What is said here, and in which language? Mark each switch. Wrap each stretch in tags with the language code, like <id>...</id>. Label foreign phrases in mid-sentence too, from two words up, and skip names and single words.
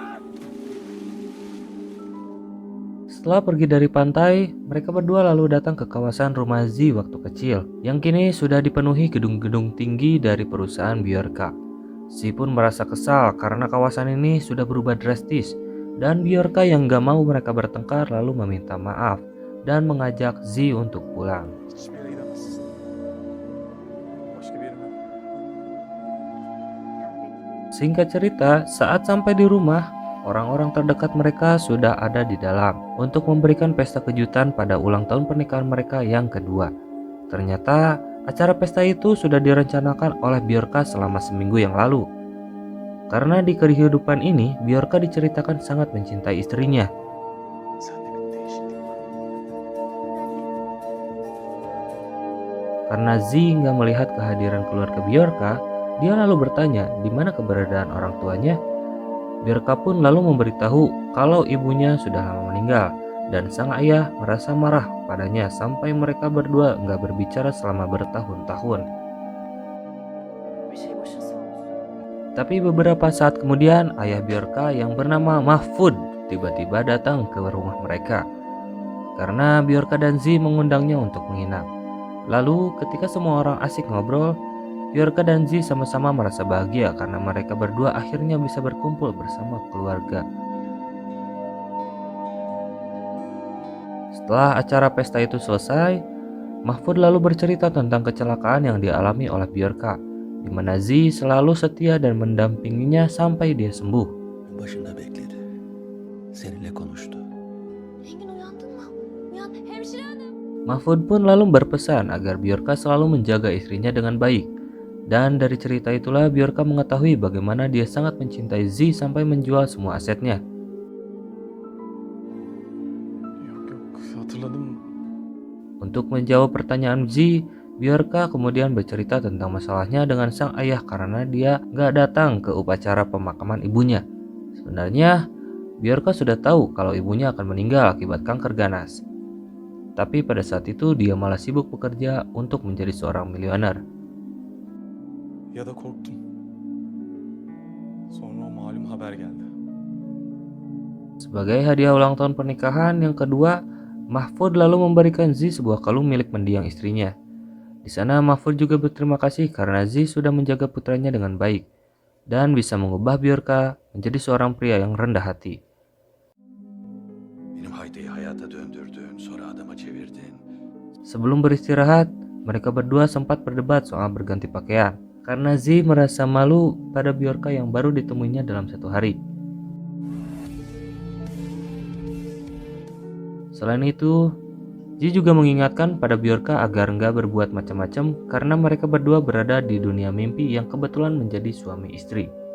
<id>Setelah pergi dari pantai, mereka berdua lalu datang ke kawasan rumah Z waktu kecil, yang kini sudah dipenuhi gedung-gedung tinggi dari perusahaan Bjorka. Z pun merasa kesal karena kawasan ini sudah berubah drastis, dan Bjorka yang gak mau mereka bertengkar lalu meminta maaf dan mengajak Z untuk pulang.</id> <tr>Hiçbir yere gidemezsin. Başka bir yerim yok.</tr> <id>Singkat cerita, saat sampai di rumah, orang-orang terdekat mereka sudah ada di dalam untuk memberikan pesta kejutan pada ulang tahun pernikahan mereka yang kedua. Ternyata acara pesta itu sudah direncanakan oleh Bjorka selama seminggu yang lalu. Karena di kehidupan ini, Bjorka diceritakan sangat mencintai istrinya.</id> <tr>Sende bir değişiklik var.</tr> <id>Karena Z nggak melihat kehadiran keluarga Bjorka, dia lalu bertanya di mana keberadaan orang tuanya. Bjorka pun lalu memberitahu kalau ibunya sudah lama meninggal, dan sang ayah merasa marah padanya sampai mereka berdua nggak berbicara selama bertahun-tahun.</id> <tr>Bir şey başın sağ olsun.</tr> <id>Tapi beberapa saat kemudian, ayah Bjorka yang bernama Mahfud tiba-tiba datang ke rumah mereka karena Bjorka dan Z mengundangnya untuk menginap. Lalu ketika semua orang asik ngobrol, Bjorka dan Z sama-sama merasa bahagia karena mereka berdua akhirnya bisa berkumpul bersama keluarga. Setelah acara pesta itu selesai, Mahfud lalu bercerita tentang kecelakaan yang dialami oleh Bjorka, di mana Z selalu setia dan mendampinginya sampai dia sembuh.</id> <tr>Başında bekledi. Seninle konuştu. Engin uyandın mı? Uyan hemşire hanım.</tr> <id>Mahfud pun lalu berpesan agar Bjorka selalu menjaga istrinya dengan baik. Dan dari cerita itulah Bjorka mengetahui bagaimana dia sangat mencintai Z sampai menjual semua asetnya.</id> <tr>Yok hatırladım.</tr> <id>Untuk menjawab pertanyaan Z, Bjorka kemudian bercerita tentang masalahnya dengan sang ayah karena dia gak datang ke upacara pemakaman ibunya. Sebenarnya, Bjorka sudah tahu kalau ibunya akan meninggal akibat kanker ganas. Tapi pada saat itu dia malah sibuk bekerja untuk menjadi seorang miliuner.</id> <tr>Ya da korktum. Sonra o malum haber geldi.</tr> <id>Sebagai hadiah ulang tahun pernikahan yang kedua, Mahfud lalu memberikan Z sebuah kalung milik mendiang istrinya. Di sana Mahfud juga berterima kasih karena Z sudah menjaga putranya dengan baik dan bisa mengubah Bjorka menjadi seorang pria yang rendah hati.</id> <tr>Benim Haydi'yi hayata döndürdün, sonra adama çevirdin.</tr> <id>Sebelum beristirahat, mereka berdua sempat berdebat soal berganti pakaian karena Z merasa malu pada Bjorka yang baru ditemuinya dalam satu hari. Selain itu, Z juga mengingatkan pada Bjorka agar nggak berbuat macam-macam karena mereka berdua berada di dunia mimpi yang kebetulan menjadi suami istri.</id>